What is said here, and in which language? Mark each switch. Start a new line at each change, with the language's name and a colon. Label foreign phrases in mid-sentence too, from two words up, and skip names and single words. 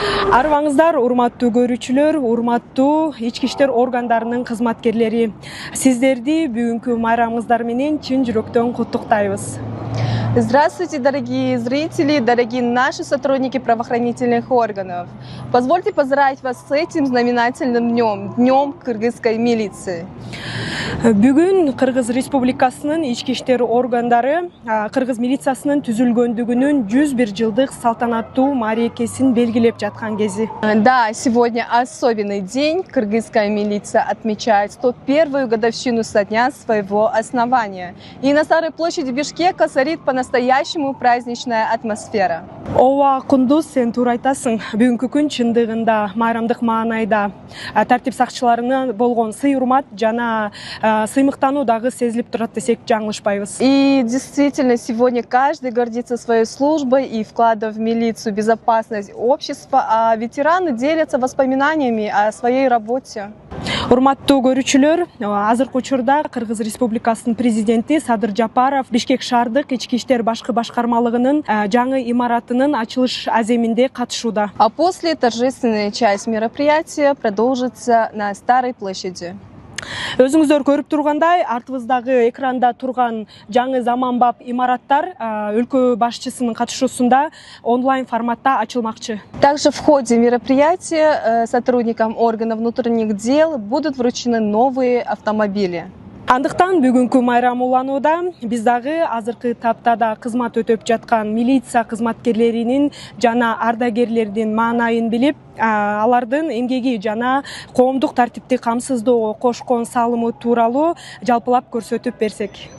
Kyrgyz: Арыбаңыздар, урматтуу көрүүчүлөр, урматтуу ички иштер органдарынын кызматкерлери. Сиздерди бүгүнкү майрамыңыздар менен чын жүрөктөн куттуктайбыз.
Russian: Здравствуйте, дорогие зрители, дорогие наши сотрудники правоохранительных органов. Позвольте поздравить вас с этим знаменательным днем, Днем кыргызской милиции.
Kyrgyz: Бүгүн Кыргыз Республикасынын ички иштер органдары Кыргыз милициясынын түзүлгөндүгүнүн 101 жылдык салтанаттуу мааракесин белгилеп жаткан кези.
Russian: Да, сегодня особенный день. Кыргызская милиция отмечает 101-ю годовщину со дня своего основания. И на Старой площади Бишкека царит по-настоящему праздничная атмосфера.
Kyrgyz: Ооба, Кундуз, сен туура айтасың. Бүгүнкү күн чындыгында майрамдык маанайда тартип сакчыларына болгон сый урмат жана сыймыктануу дагы сезилип турат десек жаңылышпайбыз.
Russian: И действительно, сегодня каждый гордится своей службой и вкладом в милицию, безопасность общества, а ветераны делятся воспоминаниями о своей работе.
Kyrgyz: Урматтуу көрүүчүлөр, азыркы учурда Кыргыз Республикасынын президенти Садыр Жапаров Бишкек шаардык ички иштер башкы башкармалыгынын жаңы имаратынын ачылыш аземинде катышууда.
Russian: А после торжественная часть мероприятия продолжится на Старой площади.
Kyrgyz: Өзүңүздөр көрүп тургандай, артыбыздагы экранда турган жаңы заманбап имараттар өлкө башчысынын катышуусунда онлайн форматта ачылмакчы.
Russian: Также в ходе мероприятия сотрудникам органов внутренних дел будут вручены новые автомобили.
Kyrgyz: Андыктан бүгүнкү майрам уланууда биз дагы азыркы таптада кызмат өтөп жаткан милиция кызматкерлеринин жана ардагерлердин маанайын билип, алардын эмгеги жана коомдук тартипти камсыздоого кошкон салымы тууралуу жалпылап көрсөтүп берсек.